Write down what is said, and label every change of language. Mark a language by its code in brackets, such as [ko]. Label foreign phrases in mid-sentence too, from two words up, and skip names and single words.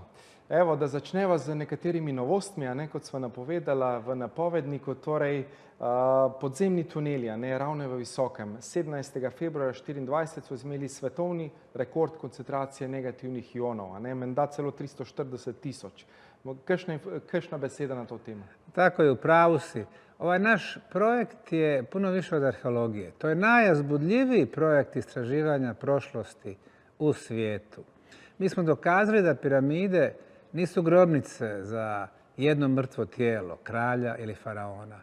[sl] Evo, da začneva z nekaterimi novostmi, kot sva napovedala v napovedniku, torej podzemni tuneli, Ravne v Visokem. 17. februarja 2024 so imeli svetovni rekord koncentracije negativnih ionov, menda celo 340 000. Kakšna beseda na to temo? [bs] Tako je, u pravu si. Ovaj naš projekt je puno više od arheologije. To je najuzbudljiviji projekt istraživanja prošlosti u svijetu. Mi smo dokazali da piramide nisu grobnice za jedno mrtvo tijelo, kralja ili faraona.